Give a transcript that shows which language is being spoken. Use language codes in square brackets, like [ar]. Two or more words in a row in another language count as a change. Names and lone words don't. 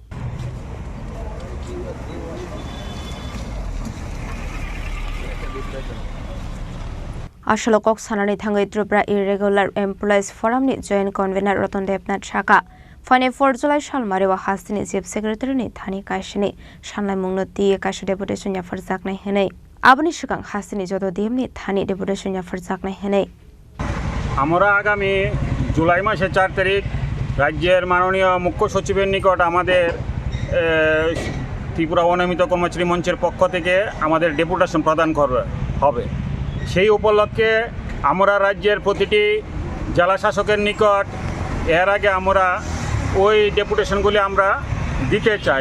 [trk] Ashalokok Sanani Thangai Tripura Irregular Employees Forum ni Joint Convener Roton Depnat Shaka Fane 4 July Shalmarewa Hastini [en] Chief Secretary [trk] ni Thani Kaishini Shanlai Mungno Tiye Kaisha Deputation ya Farzak Nai Henei Abani Shikang Hastini Jodo DM ni Thani Deputation ya Farzak Nai Henei [bn] আমরা আগামী জুলাই মাসের 4 তারিখ রাজ্যের মাননীয় মুখ্য সচিবের নিকট আমাদের ত্রিপুরা অনিয়মিত কর্মচারী মঞ্চের পক্ষ থেকে আমাদের ডেপুটেশন প্রদান হবে। সেই উপলক্ষে আমরা রাজ্যের প্রতিটি জেলা শাসকের নিকট এর আগে আমরা ওই ডেপুটেশনগুলি আমরা দিতে চাই।